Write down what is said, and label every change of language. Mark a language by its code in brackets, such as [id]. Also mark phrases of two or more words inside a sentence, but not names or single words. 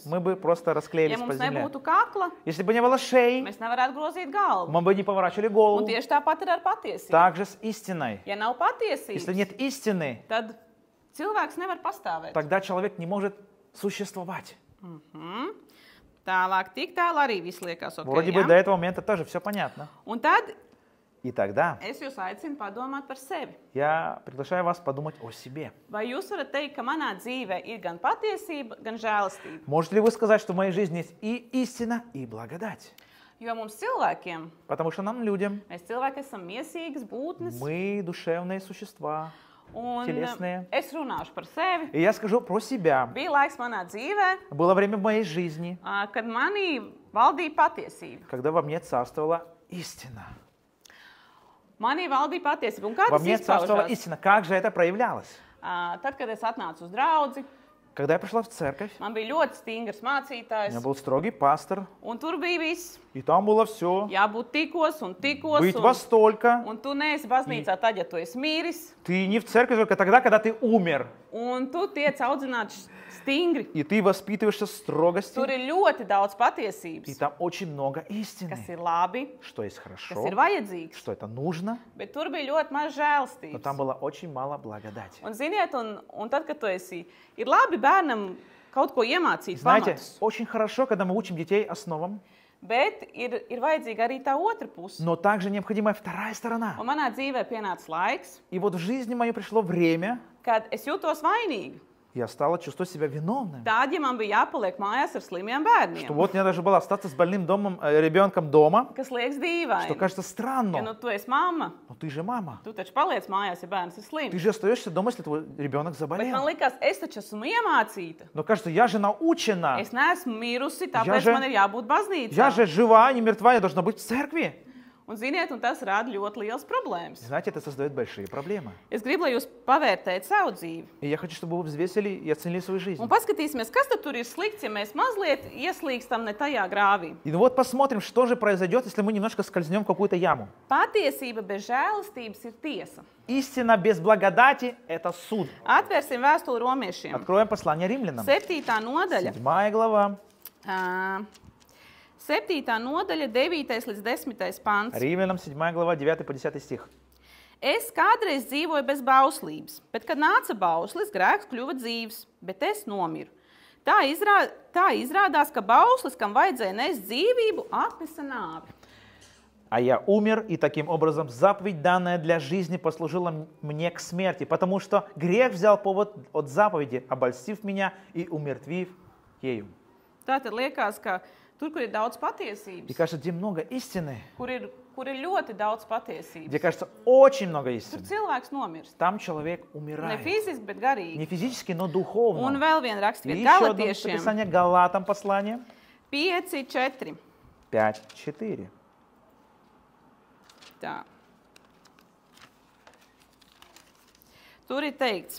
[ru] мы бы просто [lv] Ja [ru] расклеились по [lv] mums [ru] земле. [lv] nebūtu kakla, [ru] Если бы не было шеи, [lv] mēs nevarētu grozīt galvu. [ru] мы бы не поворачивали [lv] Un [ru] голову. [lv] tieši tāpat ir ar patiesību. [ru] Также с истиной. [lv] Ja nav [ru] Если [lv] patiesības, [ru] нет истины, [lv] tad cilvēks nevar pastāvēt. [ru] тогда человек не может существовать. [lv] Tālāk, tik tālu arī viss liekas ok. [ru] Вроде бы до этого момента тоже все понятно. [lv] Un tad [ru] И тогда [lv] es jūs aicinu padomāt par sevi. [ru] я приглашаю вас подумать о себе. [lv] Vai jūs varat teikt, ka manā dzīvē ir gan patiesība, gan žēlastība? [ru] Можете ли вы сказать, что в моей жизни есть и истина, и благодать? [lv] Jo mums cilvēkiem, [ru] Потому что нам, людям, [lv] mēs cilvēki esam miesīgas būtnes, [ru] мы душевные существа. [lv] un [ru] Телесные. [lv] es runāšu par sevi. [ru] И я скажу про себя. [lv] Bija laiks manā dzīvē, [ru] Было время в моей жизни, [lv] kad manī valdīja patiesība. [ru] когда во мне царствовала истина. [lv] Manī valdīja patiesība. Un kā [ru] Во [lv] tas [ru] мне царствовала [lv] izpaužās? [ru] истина. Как же это проявлялось? [lv] Tad, kad es atnācu uz draudzi, [ru] Когда я пришла в церковь, [lv] Man bija ļoti stingrs [ru] у [lv] mācītājs, [ru] меня был строгий пастор, [lv] un tur bija viss. [ru] и там было все. [lv] Jābūt tikos un tikos. [ru] Быть во столько. [lv] Un tu neesi baznīcā tad, ja tu esi miris. [ru] Ты не в церкви только тогда, когда ты умер. [lv] Un tu tiec audzināts stingri. [ru] И ты воспитываешься в строгости. [lv] Tur ir ļoti daudz [ru] И [lv] patiesības, [ru] там очень много [lv] kas [ru] истины. [lv] ir labi, [ru] Что есть [lv] kas [ru] хорошо, [lv] ir vajadzīgs. [ru] что это нужно. [lv] Bet tur bija ļoti maz [ru] Но [lv] žēlstības. [ru] там было очень мало благодати. [lv] Un, ziniet, un tad, kad tu esi, ir labi bērnam kaut ko iemācīt, [ru] Знаете, [lv] pamatus. [ru] очень хорошо, когда мы учим детей основам, [lv] Bet ir vajadzīga arī tā otra puse. [ru] но также необходима вторая сторона. [lv] Un manā dzīvē pienāca laiks, [ru] И вот в жизни моей пришло время, [lv] kad es jūtos vainīga. [ru] я стала чувствовать себя виновным. [lv] Tad, ja man bija jāpaliek mājās ar slimiem bērniem, [ru] Что вот мне даже было остаться с больным ребенком дома, [lv] kas liekas [ru] что [lv] dīvaini. [ru] кажется [lv] Ja nu [ru] странно. [lv] tu esi mamma, [ru] Но ты же мама. [lv] tu taču paliec mājās, ja bērns ir [ru] Ты [lv] slims. [ru] же остаешься дома, если твой ребенок [lv] Bet man [ru] заболел. [lv] likās, es taču esmu iemācīta. [ru] Но кажется, я же научена. [lv] Es neesmu mirusi, [ru] Ja [lv] tāpēc [ru] же- [lv] man ir jābūt [ru] Я [lv] baznīcā. [ru] же жива, не мертва, я должна быть в церкви. [lv] Un, ziniet, un tas rada ļoti liels problēmas. [ru] Знаете, это создает большие проблемы. [lv] Es gribu, lai jūs pavērtējat savu dzīvi. [ru] И я хочу, чтобы вы взвесили и оценили свою жизнь. [lv] Un paskatīsimies, kas tad tur ir slikts, ja mēs mazliet ieslīgstam ne tajā grāvī. [ru] И вот посмотрим, что же произойдет, если мы немножко скользнем в какую-то яму. [lv] Patiesība bez žēlastības ir tiesa. [ru] Истина без благодати – это суд. [lv] Atvērsim vēstuli romiešiem. [ru] Откроем послание римлянам. [lv] 7. nodaļa. [ru] 7 глава. [lv] 7. nodaļa, 9. līdz 10. pants. [ru] Римлянам 7 глава, 9 по 10 стих. [lv] Es kādreiz dzīvoju bez bauslības, bet, kad nāca bauslis, grēks kļuva dzīves, bet es nomiru. Tā izrādās, ka bauslis, kam vajadzēja nest dzīvību, atnesa nāvi. [ru] А я умер, и таким образом заповедь, данная для жизни, послужила мне к смерти, потому что грех взял повод от заповеди, обольстив меня и умертвив ею. [lv] Tātad liekas, ka tur, kur ir daudz [ru] И [lv] patiesības, [ru] кажется, где много истины, [lv] kur ir ļoti daudz patiesības, [ru] где кажется очень много [lv] tur [ru] истины, [lv] cilvēks nomirst. [ru] там человек [lv] Ne [ru] умирает. [lv] fiziski, bet garīgi. [ru] Не физически, но [lv] Un [ru] духовно. [lv] vēl viena [ru] И [lv] rakstvieta [ru] еще одно [lv] Galatiešiem [ru] написание Галатам послание [lv] 5:4. [ru] 5:4. [lv] Tā. Tur ir teikts,